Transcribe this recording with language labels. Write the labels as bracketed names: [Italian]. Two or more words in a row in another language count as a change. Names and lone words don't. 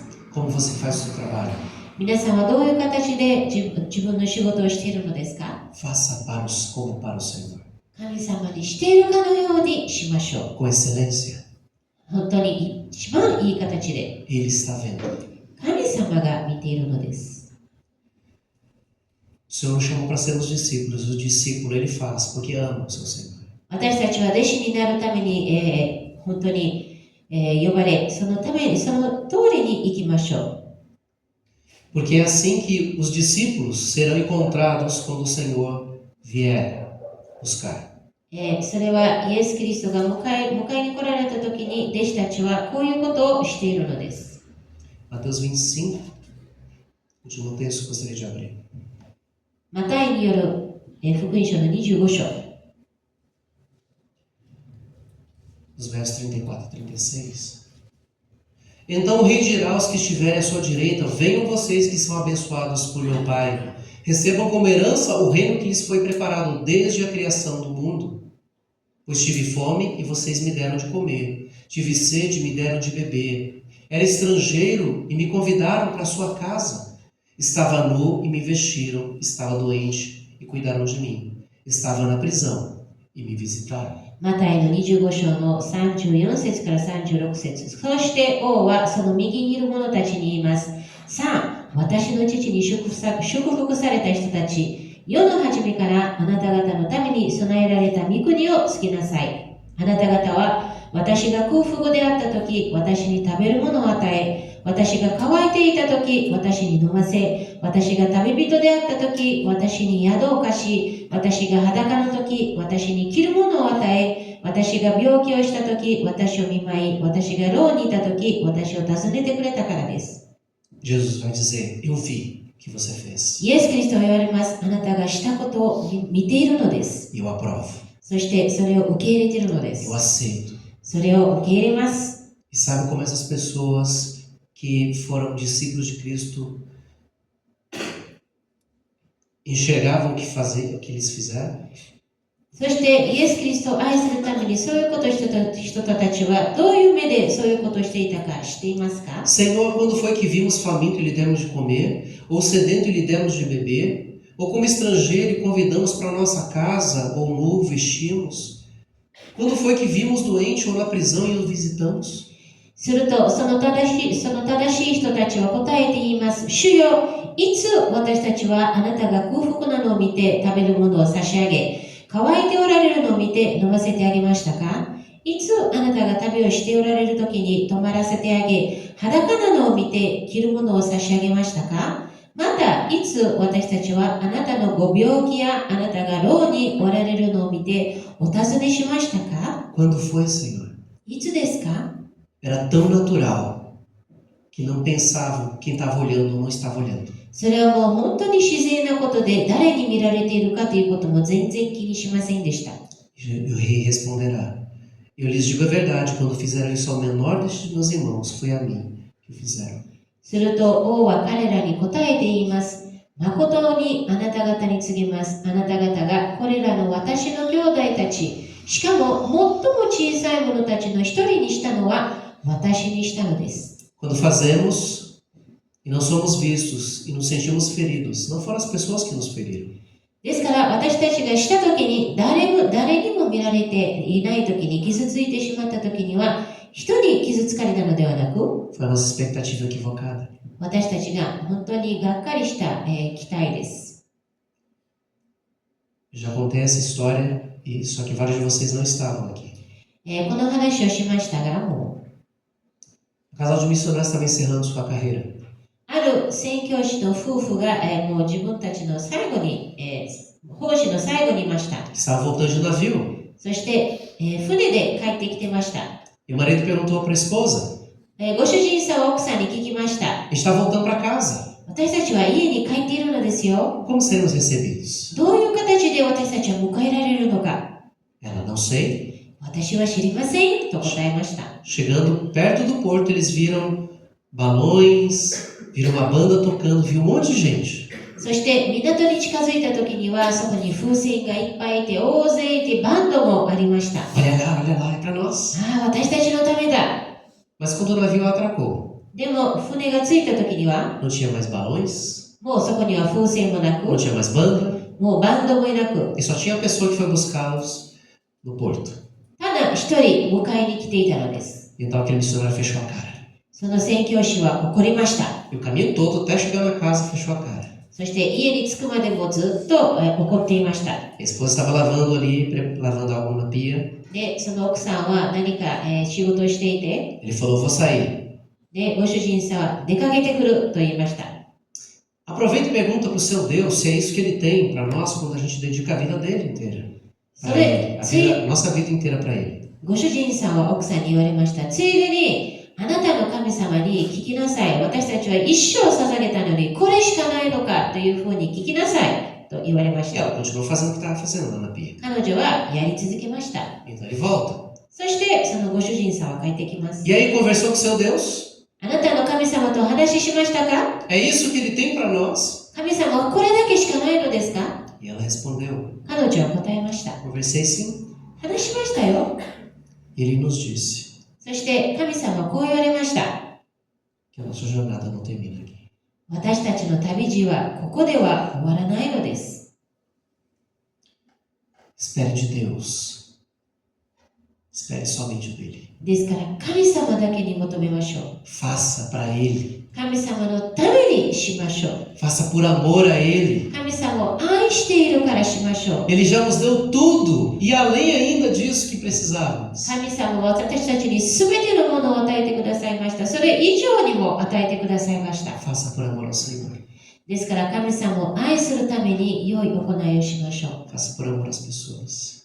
[Portuguese] Como você faz o seu trabalho? [Japanese] 皆さんはどういう形で自分の仕事をしているのですか？ [Portuguese] Faça como para o Senhor. [Japanese] 神様にしているかのようにしましょ [Portuguese] Com excelência. [Japanese] う。本当に一番いい形で [Portuguese] Ele está vendo. [Japanese] 神様が見ているのです。 [Portuguese] O Senhor nos chamou para sermos discípulos. O discípulo ele faz porque ama o seu Senhor. [Japanese] 私たちは弟子になるために、本当に、呼ばれ、そのためにその通りに行きましょう。 [Portuguese] Porque é assim que os discípulos serão encontrados quando o Senhor vier buscar. [Japanese] それはイエス・キリストが迎えに来られた時に弟子たちはこういうことをしているのです。 [Portuguese] Mateus 25, último texto que gostaria de abrir. [Japanese] マタイによる福音書の25章 [Portuguese] Os versos 34 e 36. Então o rei dirá aos que estiverem à sua direita: venham vocês que são abençoados por meu Pai, recebam como herança o reino que lhes foi preparado desde a criação do mundo. Pois tive fome e vocês me deram de comer, tive sede e me deram de beber, era estrangeiro e me convidaram para sua casa, estava nu e me vestiram, estava doente e cuidaram de mim, estava na prisão e me visitaram. [Japanese] マタイの25章の34節から36節。そして王はその右にいる者たちに言います。さあ、私の父に祝福された人たち、世の初めからあなた方のために備えられた御国をつけなさい。あなた方は私が空腹であったとき、私に食べるものを与え、私が乾いていたとき、私に飲ませ、私が旅人であったとき、私に宿を貸し、私が裸のとき、私に着るものを与え、私が病気をしたとき、私を見舞い、私が牢にいたとき、私を訪ねてくれたからです。 [Portuguese] Jesus vai dizer: eu vi o que você fez. [Japanese] イエス・キリストは言われます。あなたがしたことを見ているのです。 [Portuguese] Eu aprovo. [Japanese] そしてそれを受け入れているので [Portuguese] Eu [Japanese] す。 [Portuguese] aceito. [Japanese] それを受け入れます。 [Portuguese] E sabe como essas pessoas que foram discípulos de Cristo enxergavam o que eles fizeram? [Japanese] そしてイエス・キリストを愛するためにそういうことをした人たちはどういう目でそういうことをしていたか知っていますか？ [Portuguese] Senhor, quando foi que vimos faminto e lhe demos de comer, ou sedento e lhe demos de beber, ou como estrangeiro e convidamos para nossa casa, ou nu vestimos? Quando foi que vimos doente ou na prisão e o visitamos? [Japanese] するとその正しい人たちは答えて言います。主よ、いつ私たちはあなたが空腹なのを見て食べるものを差し上げ、乾いておられるのを見て飲ませてあげましたか？いつあなたが旅をしておられる時に泊まらせてあげ、裸なのを見て着るものを差し上げましたか？また、いつ私たちはあなたのご病気やあなたが牢におられるのを見てお尋ねしましたか？ [Portuguese] Quando foi, Senhor? [Japanese] いつですか？ [Portuguese] Era tão natural que não pensavam quem estava olhando ou não estava olhando. [Japanese] それはもう本当に自然なことで誰に見られているかということも全然気にしませんでした。 [Portuguese] E o rei responderá: eu lhes digo a verdade, quando fizeram isso ao menor destes meus irmãos, foi a mim que o fizeram. [Japanese] すると王は彼らに答えて言います。誠にあなた方に告げます。あなた方がこれらの私の兄弟たち、しかも最も小さい者たちの一人にしたのは私にしたのです。 [Portuguese] Quando fazemos e não somos vistos e nos sentimos feridos, não foram as pessoas que nos feriram. [Japanese] ですから私たちがしたときに誰にも見られていないときに傷ついてしまったときには人に傷つかれたのではなく [Portuguese] Foi a nossa expectativa equivocada. [Japanese] 私たちが本当にがっかりした、期待です。 [Portuguese] Já contei essa história, e só que vários de vocês não estavam aqui. [Japanese] この話をしましたがもう [Portuguese] O casal de missionários estava encerrando sua carreira. [Japanese] ある宣教師の夫婦が、もう自分たちの最後に、奉仕の最後にいました。 [Portuguese] Estava voltando de navio. [Japanese] そして、船で帰ってきてました。 [Portuguese] E o marido perguntou para a esposa: [Japanese] ご主人さんは奥さんに聞きました。 [Portuguese] a gente está voltando para casa. [Japanese] 私たちは家に帰っているのですよ。 [Portuguese] Como seremos recebidos? [Japanese] どういう形で私たちは迎えられるのか。 [Portuguese] Ela: não sei. [Japanese] 私は知りませんと答えました。 [Portuguese] Chegando perto do porto, eles viram balões, viram uma banda tocando, viu um monte de gente. [Japanese] そして港に近づいた時にはそこに風船がいっぱいいて大勢いてバンドもありました。 [Portuguese] Olha lá, é para nós. [Japanese] ああ、私たちのためだ。 [Portuguese] Mas quando o navio atracou, [Japanese] でも船が着いた時には [Portuguese] não tinha mais balões, [Japanese] もうそこには風船もなく [Portuguese] não tinha mais banda, [Japanese] もうバンドもいなく、 [Portuguese] e só tinha a pessoa que foi buscá-los no porto. [Japanese] ただ一人迎えに来ていたのです。 [Portuguese] Então aquele missionário fechou a cara. [Japanese] その宣教師は怒りました。 [Portuguese] E o caminho todo, até chegar na casa, fechou a cara. [Japanese] そして家に着くまでもずっと怒っていました。 [Portuguese] A esposa estava lavando ali, lavando algo na pia. [Japanese] で、その奥さんは何か仕事をしていて、 [Portuguese] Ele falou: vou sair. [Japanese] で、ご主人さんは出かけてくると言いました。 [Portuguese] Aproveita e pergunta para o seu Deus se é isso que ele tem para nós quando a gente dedica a vida dele inteira. Para ele, nossa vida inteira para ele. [Japanese] ご主人さんは奥さんに言われました。ついでに、あなたの神様に聞きなさい。私たちは一生捧げたのに、これしかないのかというふうに聞きなさい。と言われまし [Portuguese] E ela [Japanese] た。 [Portuguese] continuou fazendo o que estava fazendo lá na pia. [Japanese] 彼女はやり続けました。 [Portuguese] Então ele volta. [Japanese] そしてそのご主人さんは帰ってきます。 [Portuguese] E aí conversou com seu Deus. [Japanese] あなたの神様とお話ししましたか？ [Portuguese] É isso que ele tem para nós? [Japanese] 神様はこれだけしかないのですか？ [Portuguese] E ela respondeu. [Japanese] 彼女は答えました。 [Portuguese] Conversei sim. [Japanese] 話しましたよ。 [Portuguese] E ele nos disse [Japanese] そして神様はこう言われました。 [Portuguese] que a nossa jornada não termina aqui. [Japanese] 私たちの旅路はここでは終わらないのです。 [Portuguese] Espere de Deus. Espere somente dele. [Japanese] ですから神様だけに求めましょう。 [Portuguese] Faça para ele. [Japanese] 神様のためにしましょう。 [Portuguese] Faça por amor a ele. [Japanese] 神様を愛しているからしましょう。 [Portuguese] Ele já nos deu tudo e além ainda disso que precisávamos. [Japanese] 神様は私たちに全てのものを与えてくださいました。それ以上にも与えてくださいました。 [Portuguese] Faça por amor ao Senhor. [Japanese] ですから神様を愛するために良い行いをしましょう。 [Portuguese] Faça por amor às pessoas.